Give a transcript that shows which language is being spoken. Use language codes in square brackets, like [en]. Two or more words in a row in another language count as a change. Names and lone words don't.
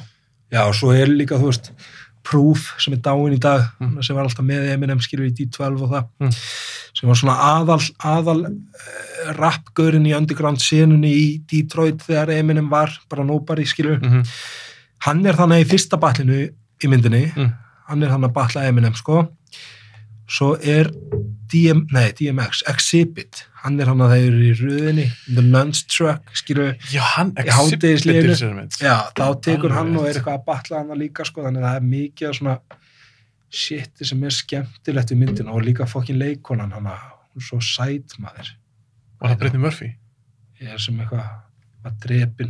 [is] Já, og svo er líka, þú veist, Proof sem er dáin í dag, sem var alltaf með Eminem, skilur, í D12 og það, sem var svona aðal rappgaurinn í underground senunni í Detroit þegar Eminem var bara nobody, skilur. Hann er þannig í fyrsta battlinu í myndinni, hann er þannig að battla Eminem, sko. Svo er DMX, Exhibit, hann er hann að þeir eru í röðinni, [en] the lunch truck, [is] skilur. Já, hann Exhibit sér mynd. Já, þá tekur hann og er eitthvað að battla hann líka, sko, þannig að það er mikið svona shit sem er skemmtilegt við myndina og líka fokkin leikonan hann að, hún er svo sæt maður. Var það Brittany Murphy? Ég er sem eitthvað að drepin.